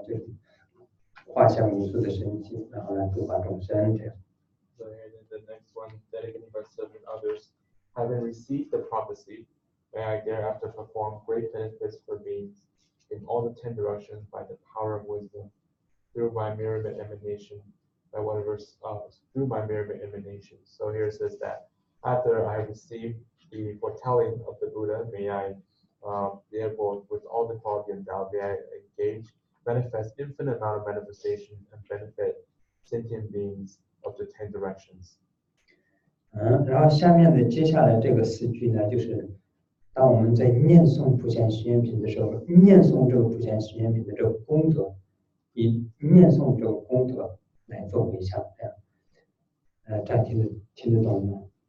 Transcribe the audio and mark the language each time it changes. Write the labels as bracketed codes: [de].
[zh] 就是画像无数的身体，然后来度化众生这样。 [en] So the next one, dedicating by serving others, having received the prophecy, may I thereafter perform great benefits for beings in all the 10 directions by the power of wisdom, through my myriad emanation, by whatever through my myriad emanation. So here it says that after I have received the foretelling of the Buddha, may I therefore, with all the quality and endowed, may I engage, manifest infinite amount of manifestation and benefit sentient beings of the 10 directions. [zh] 然后下面的接下来这个4句呢，就是当我们在念诵普贤行愿品的时候，念诵这个普贤行愿品的这个功德，以念诵这个功德来做回向，这样，这样听得懂吗？